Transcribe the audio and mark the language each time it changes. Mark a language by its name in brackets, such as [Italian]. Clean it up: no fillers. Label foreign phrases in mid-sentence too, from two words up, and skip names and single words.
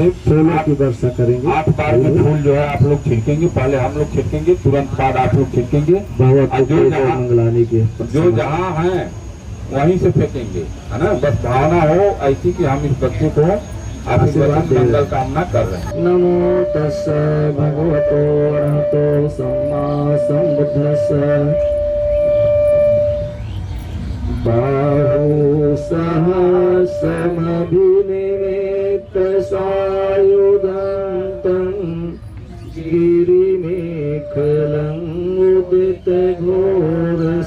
[Hindi] फूलों की वर्षा करेंगे। 8 बार में फूल जो है आप लोग छिड़केंगे। पहले हम लोग छिड़केंगे, तुरंत बाद आप लोग छिड़केंगे। जो जहाँ है वहीं से फेंकेंगे, है ना। बस भावना हो ऐसी कि हम इस बच्चे को आशीर्वाद मंगल कामना कर रहे हैं। [Pali] नमो तस्सै भगवतो अरहतो सम्मा सम्बुद्धस्सै। बाहु सहस्रमभिनिमित्त सायुधं गिरिमेखलं उदित घोर